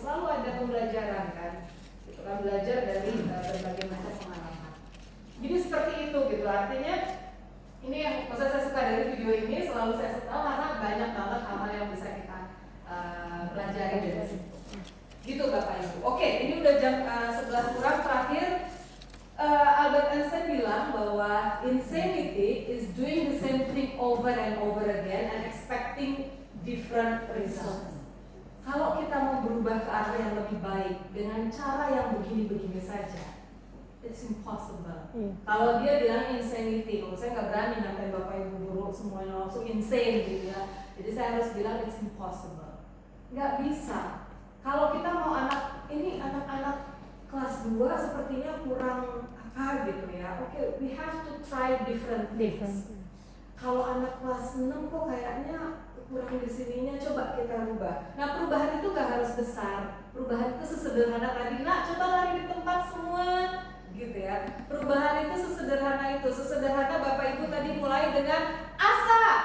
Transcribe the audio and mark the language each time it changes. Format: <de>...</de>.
<id>Selalu ada pembelajaran kan. Gitu kan belajar dari berbagai macam pengalaman. Jadi seperti itu gitu. Artinya ini yang maksud saya suka dari video ini selalu saya suka karena banyak banget hal-hal yang bisa kita pelajari dari situ. Gitu Bapak Ibu. Oke, ini udah jam 11 kurang terakhir. Albert Einstein bilang bahwa</id> <en>insanity is doing the same thing over and over again and expecting different results.</en> <id>Kalau kita mau berubah ke arah yang lebih baik dengan cara yang begini-begini saja,</id> <en>it's impossible.</en> <id>Kalau dia bilang insanity, kalau saya nggak berani ngatain Bapak Ibu guru semuanya langsung insane gitu ya. Jadi saya harus bilang</id> <en>it's impossible.</en> <id>Nggak bisa. Kalau kita mau anak-anak kelas 2 sepertinya kurang apa gitu ya. Oke,</id> <en>we have to try different things.</en> <id>Kalau anak kelas 6 kok kayaknya kurang di sininya, coba kita rubah. Nah, perubahan itu gak harus besar. Perubahan itu sesederhana tadi, nak coba lari di tempat semua gitu ya. Perubahan itu sesederhana itu. Sesederhana Bapak Ibu tadi mulai dengan asa.</id>